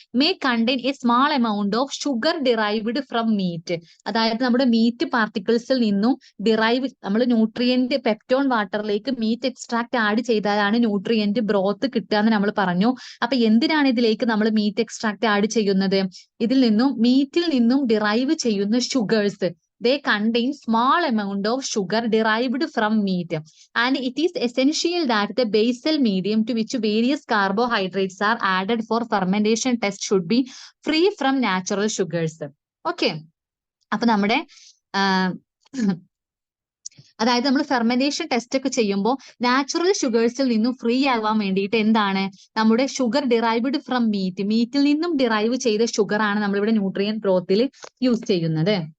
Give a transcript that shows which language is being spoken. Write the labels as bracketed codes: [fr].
[en] May contain a small amount of sugar derived from meat. [ml] അതായത് നമ്മുടെ meet പാർട്ടിക്കിൾസിൽ നിന്നും നമ്മൾ nutrient peptone വാട്ടറിലേക്ക് meet extract add ചെയ്താലാണ് nutrient broth കിട്ടുക എന്ന് നമ്മൾ പറഞ്ഞു. അപ്പൊ എന്തിനാണ് ഇതിലേക്ക് നമ്മൾ മീറ്റ് എക്സ്ട്രാക്ട് ആഡ് ചെയ്യുന്നത്? മീറ്റിൽ നിന്നും ഡിറൈവ് ചെയ്യുന്ന sugars, [en] they contain small amount of sugar derived from meat, and it is essential that the basal medium to which various carbohydrates are added for fermentation test should be free from natural sugars. [ml] Okay, അപ്പൊ നമ്മുടെ അതായത് നമ്മൾ fermentation test ഒക്കെ ചെയ്യുമ്പോൾ natural ഷുഗേഴ്സിൽ നിന്നും free ആവാൻ വേണ്ടിയിട്ട് എന്താണ്, നമ്മുടെ ഷുഗർ ഡിറൈവ്ഡ് ഫ്രം മീറ്റിൽ നിന്നും ഡിറൈവ് ചെയ്ത ഷുഗർ ആണ് നമ്മളിവിടെ ന്യൂട്രിയൻ ബ്രോത്തിൽ യൂസ് ചെയ്യുന്നത്.